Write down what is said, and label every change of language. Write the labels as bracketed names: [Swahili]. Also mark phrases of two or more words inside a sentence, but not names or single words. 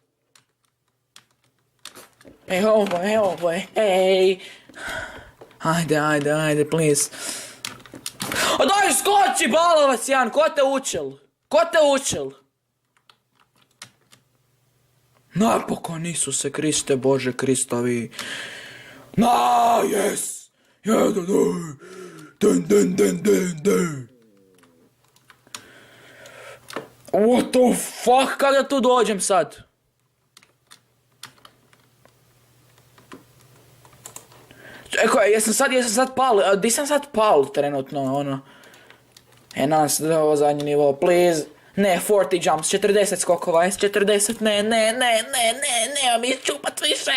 [Croatian] Evo, ej. Ajde, please. A daj skoči, balovac jedan, ko te učil? Ko te učil? Napokon, Isuse Kriste, Bože Kristovi. [English] Yes! What the fuck, [Croatian] kako da tu dođem sad? Eko, jesam sad pal, di sam sad pal trenutno, ono. Nadam se da je ovo zadnji nivo, please. Ne, 40 jumps, 40 skokova, 40, ne, mi čupat više.